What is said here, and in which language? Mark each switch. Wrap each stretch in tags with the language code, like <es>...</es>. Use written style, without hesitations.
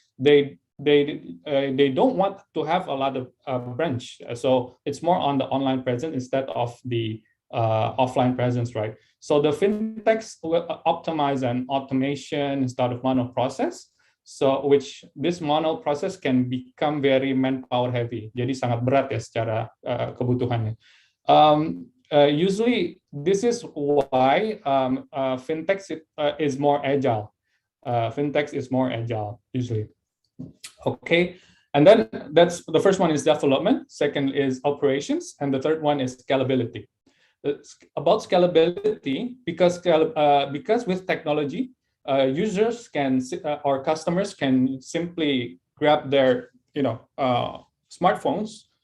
<en>They don't want to have a lot of branch, so it's more on the online presence instead of the offline presence, right? So the fintechs will optimize an automation instead of manual process. So which this manual process can become very manpower heavy.</en> <id>Jadi sangat berat ya secara kebutuhannya.</id> <en>Usually this is why fintechs is more agile. Fintechs is more agile usually. Okay, and then that's the first one is development. Second is operations, and the third one is scalability. About scalability, because with technology, users can or customers can simply grab their smartphones.</en>